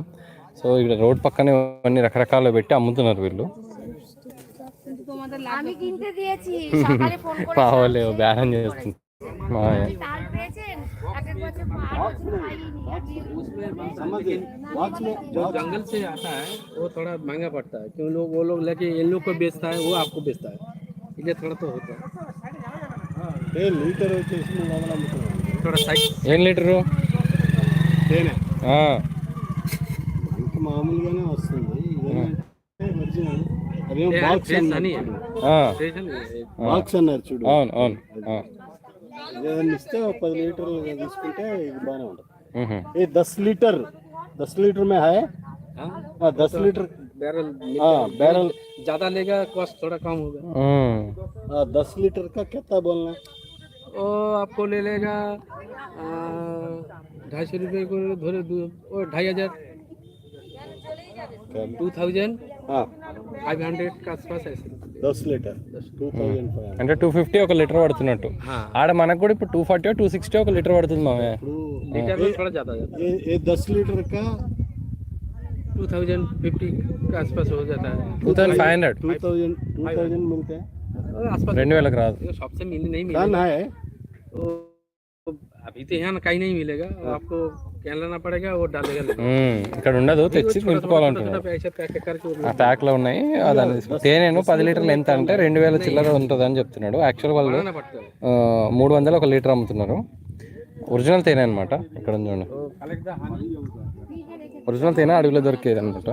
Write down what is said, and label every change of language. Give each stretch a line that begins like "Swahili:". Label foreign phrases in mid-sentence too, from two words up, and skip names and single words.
Telugu: సో ఇక్కడ రోడ్ పక్కనే అన్ని రకరకాలు పెట్టి అమ్ముతున్నారు వీళ్ళు. మావాళ్ళే బేరం చేస్తుంది.
Hindi: जो जंगल से आता है वो थोड़ा महंगा पड़ता है, क्यों लोग वो लोग लेके इन लोग को बेचता है, वो आपको बेचता है, इसलिए थोड़ा तो होता है.
Telugu: లీటర్ వచ్చేసి
Hindi: थोड़ा साइज
Telugu: ఏం లీటరు తేనె ఇంకా మామూలుగానే వస్తుంది. ఒరిజినల్ అదేం బాక్స్ బాక్స్ అన్నారు చూడు. అవును అవును. ఏదైనా ఇస్తే 10 లీటర్లు తీసుకుంటే ఇది బాగానే ఉంటుంది.
Hindi: ये 10 लीटर में है. 10 लीटर बैरल ज्यादा लेगा, कॉस्ट थोड़ा कम होगा. 10 लीटर का कितना बोलना? वो आपको ले लेगा 250 रुपये को धोरे 2500 2000 500 का आसपास है. 10 लीटर 2500
Telugu: అంటే 250 ఒక లీటర్ పడుతున్నట్టు. ఆడ మనకు కూడా ఇప్పుడు 240 260 ఒక లీటర్ పడుతుంది మామే.
Hindi: लीटर में थोड़ा ज्यादा है. ये 10 लीटर का 2050 के आसपास हो जाता है. 2500 2000 मिलते हैं आसपास.
Telugu: 2000 రాదు.
Hindi: शॉप से नहीं मिलेगा है. तो अभी तो यहाँ कहीं नहीं मिलेगा, आपको क्या लेना पड़ेगा, वो डालेगा.
Telugu: ఇక్కడ ఉండదు, తెచ్చి నింపుకోవాలంటున్నారు. ఆ ప్యాక్లో ఉన్నాయి. తేనెను 10 లీటర్లు ఎంత అంటే 2000 చిల్లర ఉంటుంది అని చెప్తున్నాడు. యాక్చువల్ వాళ్ళు 300 ఒక లీటర్ అమ్ముతున్నారు. ఒరిజినల్ తేనె అనమాట. ఇక్కడ చూడండి, ఒరిజినల్ తేనె అడవిలో దొరికేది అనమాట.